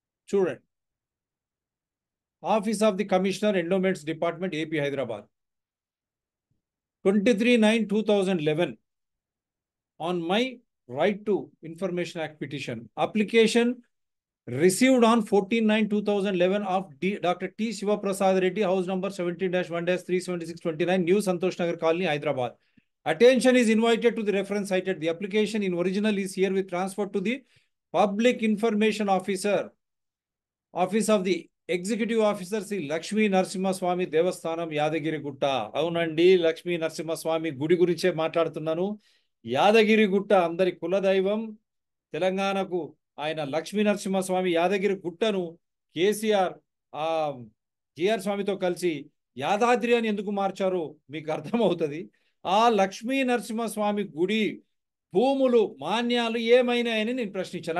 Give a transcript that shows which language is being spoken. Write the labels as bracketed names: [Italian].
[English] చూడండి, office of the commissioner endowments department, AP, Hyderabad, 23/9/2011 on my Right to Information Act petition. Application received on 14/9/2011 of Dr. T. Shiva Prasad Reddy, house number 17-1-37629, New Santosh Nagar Colony, Hyderabad. Attention is invited to the reference cited. The application in original is here with transfer to the Public Information Officer, Office of the Executive Officer, Sri Lakshmi Narasimha Swami Devasthanam, Yadagiri Gutta. [Telugu] Aunandi, Lakshmi Narasimha Swami Gudi gurinche మాట్లాడుతున్నాను. యాదగిరి గుట్ట అందరి కులదైవం. తెలంగాణకు ఆయన Lakshmi Narasimhaswamy Yadagiri గుట్టను KCR GR స్వామితో కలిసి యాదాద్రి అని ఎందుకు మార్చారో మీకు అర్థమవుతుంది. ఆ లక్ష్మీ నరసింహస్వామి గుడి భూములు, మాన్యాలు ఏమైనాయని నేను ప్రశ్నించాను.